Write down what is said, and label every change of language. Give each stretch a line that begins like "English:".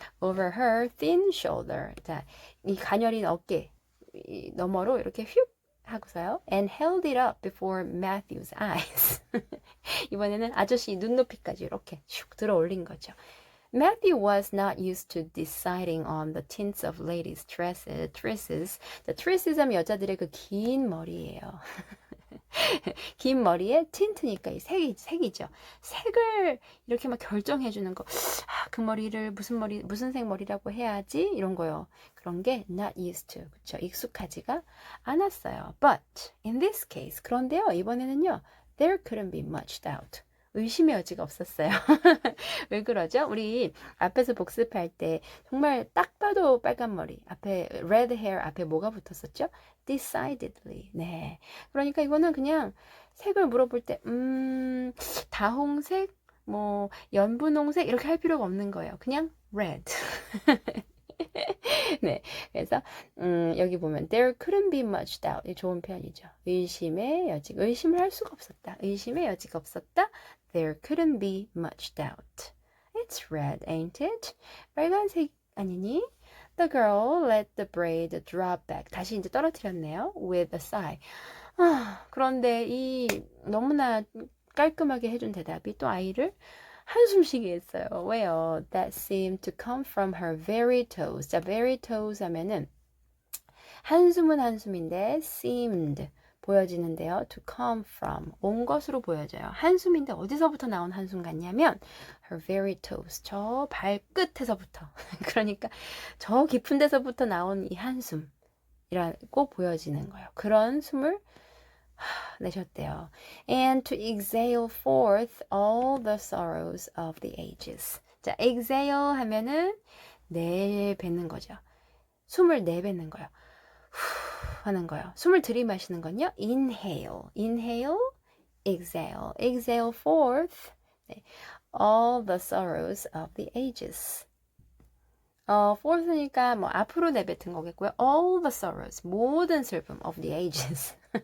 English: Over her thin shoulder.
Korean: 자, 이 가녀린 어깨 너머로 이렇게 휙 하고서요.
English: And held it up before Matthew's eyes. 이번에는 아저씨 눈높이까지 이렇게 슉 들어 올린 거죠. Matthew was not used to deciding on the tints of ladies' tresses.
Korean: tresses 하면 여자들의 그 긴 머리예요. 긴 머리에 틴트니까 이 색이죠. 색을 이렇게 막 결정해 주는 거. 아, 그 머리를 무슨 색 머리라고 해야지 이런 거요. 그런 게 not used to. 그렇죠. 익숙하지가 않았어요.
English: But in this case 그런데요.
Korean: 이번에는요.
English: There couldn't be much doubt.
Korean: 의심의 여지가 없었어요. 왜 그러죠? 우리 앞에서 복습할 때 정말 딱 봐도 빨간 머리 앞에 red hair 앞에 뭐가 붙었었죠?
English: decidedly. 네.
Korean: 그러니까 이거는 그냥 색을 물어볼 때 다홍색, 뭐 연분홍색 이렇게 할 필요가 없는 거예요. 그냥 red. 네. 그래서 여기 보면 there couldn't be much doubt. 이 좋은 표현이죠. 의심을 할 수가 없었다. 의심의 여지가 없었다.
English: There couldn't be much doubt. It's red, ain't it? 빨간색 아니니? The girl let the braid drop back.
Korean: 다시 이제 떨어뜨렸네요.
English: With a sigh.
Korean: 아, 그런데 이 너무나 깔끔하게 해준 대답이 또 아이를 한숨 쉬게 했어요. 왜요?
English: That seemed to come from her very toes.
Korean: 자, very toes 하면은 한숨은 한숨인데 seemed 보여지는데요. To come from 온 것으로 보여져요. 한숨인데 어디서부터 나온 한숨 같냐면 her very toes 저 발끝에서부터 그러니까 저 깊은 데서부터 나온 이 한숨이라고 보여지는 거예요. 그런 숨을 내셨대요.
English: And to exhale forth all the sorrows of the ages.
Korean: 자, exhale 하면은 내뱉는 거죠. 숨을 내뱉는 거예요. 하는 거예요. 숨을 들이마시는 건요.
English: inhale, inhale, exhale, exhale forth 네. all the sorrows of the ages.
Korean: forth니까 뭐 앞으로 내뱉은 거겠고요.
English: all the sorrows, 모든 슬픔 of the ages.